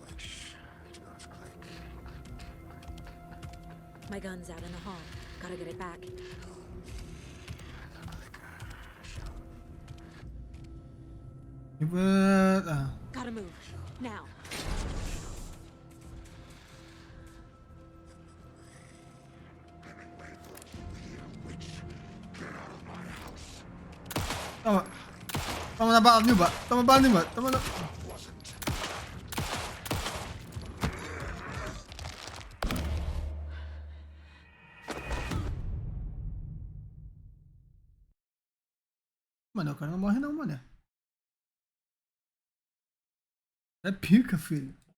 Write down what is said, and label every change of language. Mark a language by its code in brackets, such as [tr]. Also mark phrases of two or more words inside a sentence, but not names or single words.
[en] My gun's out in the hall. Gotta get it back. Ah. Gotta Gotta move. Now. [pt] Toma. Toma na bala, Nilba. Toma bala, Nilba. Toma na... Mano, o cara não morre não, mano. É pica, filho.